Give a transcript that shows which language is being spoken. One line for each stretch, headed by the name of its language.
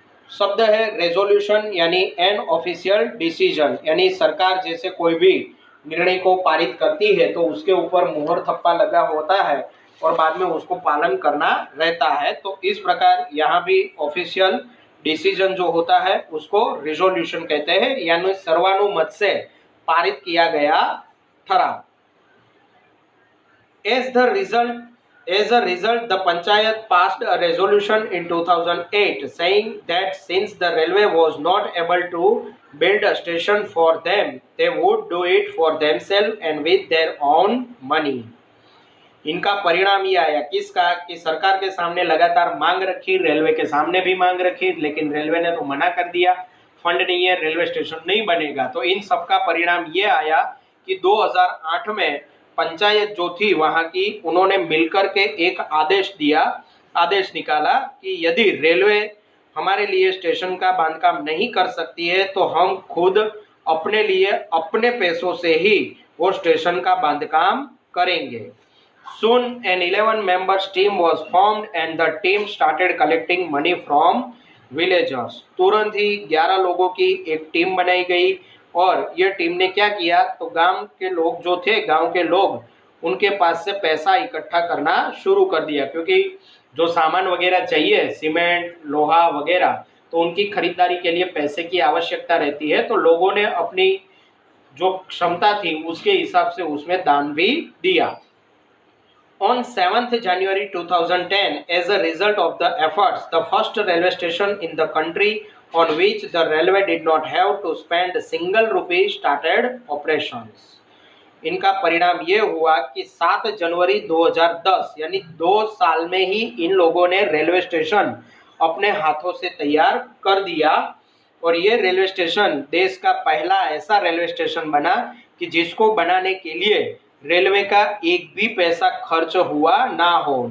Hindi: शब्द है रेजोल्यूशन, यानी
English: an official decision,
Hindi: यानी सरकार जैसे कोई भी निर्णय को पारित करती है तो उसके ऊपर मुहर थप्पा लगा होता है और बाद में उसको पालन करना रहता है। तो इस प्रकार यहाँ भी ऑफिशियल डिसीजन जो होता है उसको रेजोल्यूशन कहते हैं, यानी सर्वानुमत से पारित किया गया ठराव।
English: As a result, the Panchayat passed a resolution in 2008 saying that since the railway was not able to build a station for them, they would do it for themselves and with their own money.
Hindi: इनका परिणाम ये आया किसका कि सरकार के सामने लगातार मांग रखी, रेलवे के सामने भी मांग रखी, लेकिन रेलवे ने तो मना कर दिया, फंड नहीं है, रेलवे स्टेशन नहीं बनेगा। तो इन सबका परिणाम ये आया कि 2008 में पंचायत जो थी वहां की, उन्होंने मिलकर के एक आदेश निकाला कि यदि रेलवे हमारे लिए स्टेशन का बांधकाम नहीं कर सकती है तो हम खुद अपने लिए अपने पैसों से ही वो स्टेशन का बांधकाम करेंगे।
English: Soon an 11 members team was formed and the team started collecting money from villagers.
Hindi: तुरंत ही 11 लोगों की एक टीम बनाई गई और ये टीम ने क्या किया, तो गांव के लोग जो थे, गांव के लोग, उनके पास से पैसा इकट्ठा करना शुरू कर दिया, क्योंकि जो सामान वगैरह चाहिए, सीमेंट, लोहा वगैरह, तो उनकी खरीदारी के लिए पैसे की आवश्यकता रहती है। तो लोगों ने अपनी जो क्षमता थी उसके हिसाब से उसमें दान भी दिया।
English: On 7th January 2010, as a result of the efforts, the first railway station in the country on which the railway did not have to spend a single rupee started operations.
Hindi: इनका परिणाम ये हुआ कि 7 जनवरी 2010, यानी 2 साल में ही इन लोगों ने रेलवे स्टेशन अपने हाथों से तैयार कर दिया। और ये रेलवे स्टेशन देश का पहला ऐसा रेलवे स्टेशन बना कि जिसको बनाने के लिए रेलवे का एक भी पैसा खर्च हुआ ना हो।